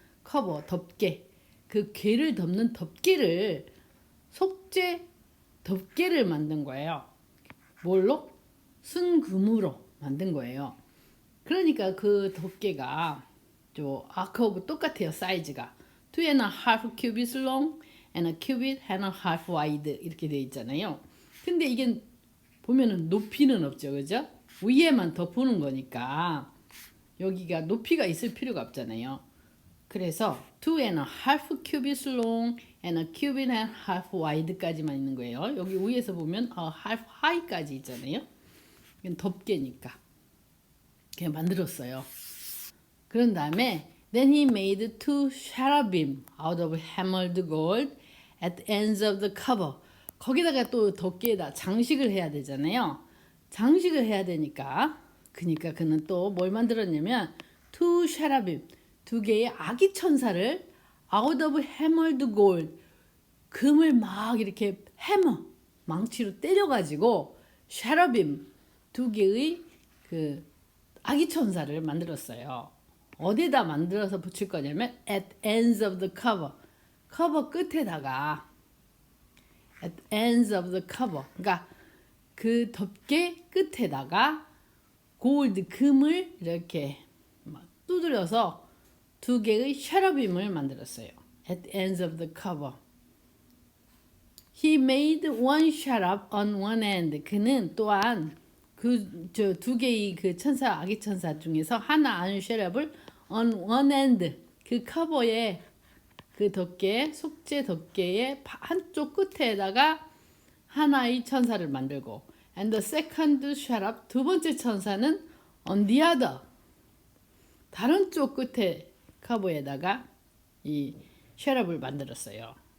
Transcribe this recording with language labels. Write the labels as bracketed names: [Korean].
[Korean] 커버, 덮개. 그 괴를 덮는 덮개를 속죄 덮개를 만든 거예요. 뭘로? 순금으로 만든 거예요. 그러니까 그 덮개가 저 아크하고 똑같아요. 사이즈가 [English] 2.5 cubits long and a cubit and a half wide [Korean] 이렇게 돼 있잖아요. 근데 이게 보면은 높이는 없죠, 그죠? 위에만 덮는 거니까 여기가 높이가 있을 필요가 없잖아요. 그래서 [English] 2.5 cubits long and a cubit and half wide까지만 [Korean] 있는 거예요. 여기 위에서 보면 half high까지 있잖아요. 이건 덮개니까 그냥 만들었어요. 그런 다음에 [English] then he made two cherubim out of hammered gold at the ends of the cover. [Korean] 거기다가 또 덮개에다 장식을 해야 되잖아요. 장식을 해야 되니까 그러니까 그는 또 뭘 만들었냐면 [English] two cherubim [Korean] 두 개의 아기 천사를 [English] out of hammered gold [Korean] 금을 막 이렇게 해머 망치로 때려가지고 cherubim 두 개의 그 아기 천사를 만들었어요. 어디다 만들어서 붙일 거냐면 [English] at ends of the cover [Korean] 커버 끝에다가 at ends of the cover 그러니까 그 덮개 끝에다가 골드 금을 이렇게 막 두드려서 두 개의 셰러빔을 만들었어요. [English] at the ends of the cover. He made one cherub on one end. [Korean] 그는 또한 그 저 두 개의 그 천사 아기 천사 중에서 하나 한 셰럽을 [English] on one end [Korean] 그 커버에 그 덮개 속죄 덮개의 한쪽 끝에다가 하나의 천사를 만들고 [English] and the second cherub [Korean] 두 번째 천사는 [English] on the other [Korean] 다른 쪽 끝에 커버에다가 이 셰럽을 만들었어요.